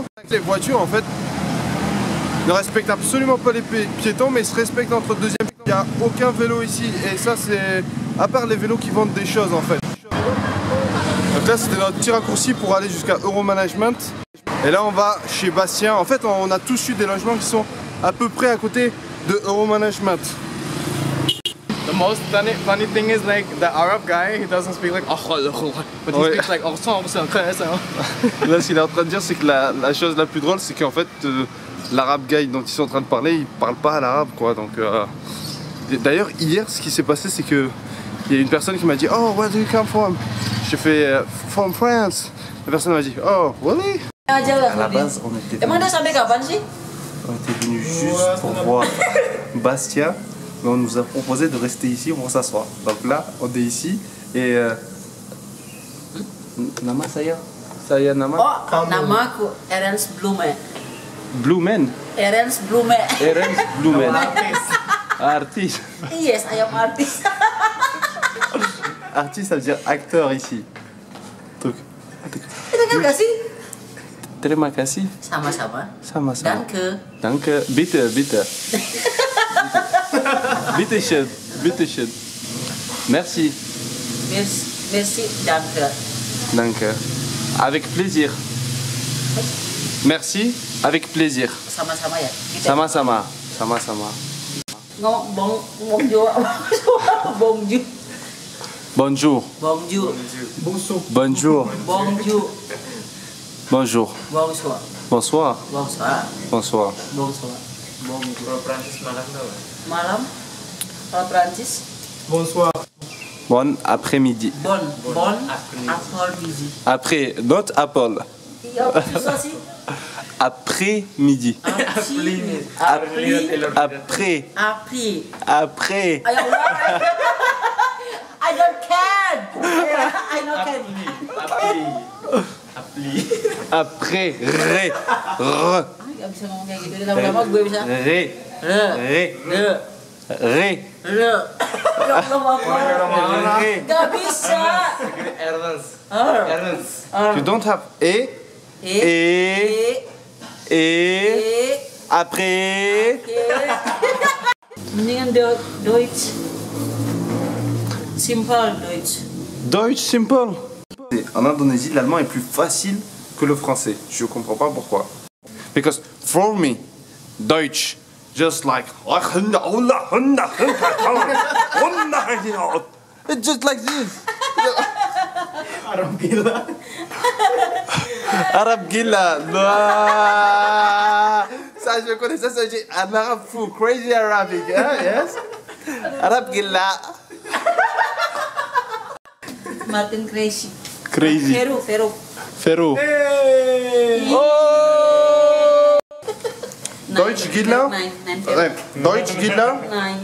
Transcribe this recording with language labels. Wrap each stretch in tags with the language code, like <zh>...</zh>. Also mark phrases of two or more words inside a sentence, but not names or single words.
<fr>Les voitures en fait ne respectent absolument pas les piétons, mais ils se respectent entre deuxièmes. Il n'y a aucun vélo ici et ça c'est à part les vélos qui vendent des choses en fait. Donc là c'était notre petit raccourci pour aller jusqu'à Euromanagement. Et là on va chez Bastien. En fait on a tous eu des logements qui sont à peu près à côté de Euromanagement.</fr> <en>The most funny thing is like the Arab guy, he doesn't speak like but he speaks like</en> <fr>Là ce qu'il est en train de dire c'est que la chose la plus drôle c'est qu'en fait l'arabe guy dont ils sont en train de parler il parle pas à l'arabe quoi donc d'ailleurs hier ce qui s'est passé c'est que il y a une personne qui m'a dit</fr> <en>oh where do you come from?</en> <fr>J'ai fait from France. La personne m'a dit</fr> <en>oh really?</en> <fr>À la base on était venu juste pour voir Bastien mais on nous a proposé de rester ici pour s'asseoir.</fr> <id>Donc là on est ici et nama saya nama? Oh, namaku Ernst Blume. Blumen? Ernst Blume. Ernst Blumen.</id> <fr>Artiste.</fr> <en>Yes, I am artist.</en> <fr>Artiste ça veut dire acteur ici. Truc.</fr> <id>Terima kasih. Terima kasih. Sama-sama. Sama-sama.</id> <de>Danke. Danke. Bitte, bitte. Bitte schön. Bitte schön.</de> <fr>Merci. Merci,</fr> <de>danke. Danke.</de> <fr>Avec plaisir. Merci, avec plaisir.</fr> <id>Sama-sama ya? Sama-sama. Sama-sama.</id> <fr>Ngomong bonjour. Bonjour. Bonjour. Bonjour. Bonjour. Bonjour. Bonjour. Bonsoir. Bonsoir. Bonsoir. Bonsoir. Bonsoir. Bonjour.</fr> <id>Kalau Prancis malam tau. Malam? Kalau Prancis?</id> <fr>Bonsoir. Bon après-midi. Bon après-midi. Après,</fr> <en>not Apple.</en> <id>Iya, susah sih.</id> <fr>Après-midi. Après. Après.</fr> <id>Ayo ulang.</id> <en>I don't can. I don't can.</en> <fr>Après. Ré. R.</fr> <id>Gak bisa ngomong kayak gitu. Lama-lama gue bisa.</id> <fr>Ré. Ré. Ré.</fr> <ar>Ya Allah,</ar> <fr>Ré.</fr> <id>gak bisa.</id> <en>You don't have et.</en> <fr>Et. Après.</fr> <id>Mendingan Deutsch.</id> <en>Simple Deutsch.</en> <fr>Deutsch simple. En Indonésie, l'allemand est plus facile que le français. Je comprends pas pourquoi.</fr> <en>Because for me, Deutsch, just like it's just like this.</en> <id>Arab gila. Arab gila.</id> <fr>Ça, je connais ça, ça dit un arabe fou,</fr> <en>crazy Arabic,</en> <fr>hein, yes?</fr> <id>Arabe gilla.</id> <en>Martin crazy. Crazy. Feru. Ferro. Hey!</en> <id>Oh! Deutsch gilla?</id> <de>Nein.</de> <id>Deutsch gilla?</id> <de>Nein.</de>